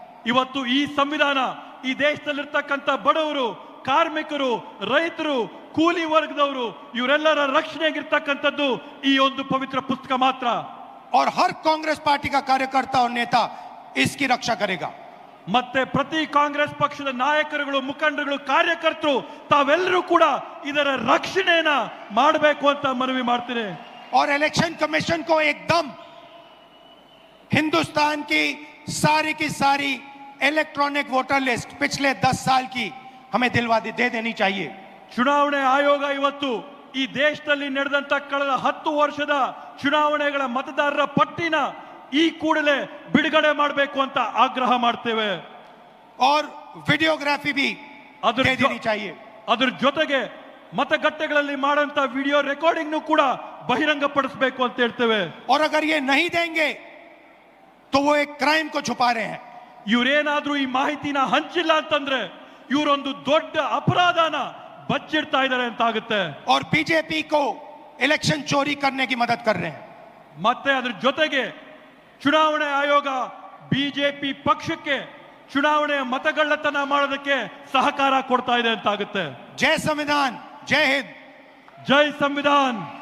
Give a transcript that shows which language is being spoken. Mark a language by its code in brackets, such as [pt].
[kn] ಇವತ್ತು ಈ ಸಂವಿಧಾನ ಈ ದೇಶದಲ್ಲಿರ್ತಕ್ಕಂಥ ಬಡವರು, ಕಾರ್ಮಿಕರು, ರೈತರು, ಕೂಲಿ ವರ್ಗದವರು ಇವರೆಲ್ಲರ ರಕ್ಷಣೆಗಿರ್ತಕ್ಕಂಥದ್ದು ಈ ಒಂದು ಪವಿತ್ರ ಪುಸ್ತಕ ಮಾತ್ರ. [hi] और हर कांग्रेस पार्टी का कार्यकर्ता और नेता इसकी रक्षा करेगा. [kn] ಮತ್ತೆ ಪ್ರತಿ ಕಾಂಗ್ರೆಸ್ ಪಕ್ಷದ ನಾಯಕರುಗಳು, ಮುಖಂಡರುಗಳು, ಕಾರ್ಯಕರ್ತರು ತಾವೆಲ್ಲರೂ ಕೂಡ ಇದರ ರಕ್ಷಣೆಯನ್ನ ಮಾಡಬೇಕು ಅಂತ ಮನವಿ ಮಾಡ್ತೀನಿ. [hi] और इलेक्शन कमीशन को एकदम हिंदुस्तान की सारी इलेक्ट्रॉनिक वोटर लिस्ट पिछले 10 साल की हमें दे देनी चाहिए. [kn] ಚುನಾವಣೆ ಆಯೋಗ ಇವತ್ತು ಈ ದೇಶದಲ್ಲಿ ನಡೆದಂತ ಕಳೆದ 10 ವರ್ಷದ ಚುನಾವಣೆಗಳ ಮತದಾರರ ಪಟ್ಟಿನ ಈ ಕೂಡಲೇ ಬಿಡುಗಡೆ ಮಾಡಬೇಕು ಅಂತ ಆಗ್ರಹ ಮಾಡ್ತೇವೆ. [hi] और वीडियोग्राफी भी दे देनी चाहिए. [kn] ಅದರ ಜೊತೆಗೆ ಮತಗಟ್ಟೆಗಳಲ್ಲಿ ಮಾಡಂತ ವಿಡಿಯೋ ರೆಕಾರ್ಡಿಂಗ್ ಕೂಡ ಬಹಿರಂಗಪಡಿಸಬೇಕು ಅಂತ ಹೇಳ್ತೇವೆ. [hi] और अगर ये नहीं देंगे तो वो एक क्राइम को छुपा रहे हैं. [kn] ಇವರೇನಾದ್ರೂ ಈ ಮಾಹಿತಿನ ಹಂಚಿಲ್ಲ ಅಂತಂದ್ರೆ ಇವರೊಂದು ದೊಡ್ಡ ಅಪರಾಧನ ಬಚ್ಚಿಡ್ತಾ ಇದ್ದಾರೆ ಅಂತ ಆಗುತ್ತೆ. [hi] और बीजेपी को इलेक्शन चोरी करने की मदद कर रहे हैं. [kn] ಮತ್ತೆ ಅದರ ಜೊತೆಗೆ ಚುನಾವಣೆ ಆಯೋಗ ಬಿಜೆಪಿ ಪಕ್ಷಕ್ಕೆ ಚುನಾವಣೆಯ ಮತಗಳ್ಳತನ ಮಾಡೋದಕ್ಕೆ ಸಹಕಾರ ಕೊಡ್ತಾ ಇದೆ ಅಂತ ಆಗುತ್ತೆ. [hi] जय संविधान, जय हिंद, [kn] ಜೈ ಸಂವಿಧಾನ್.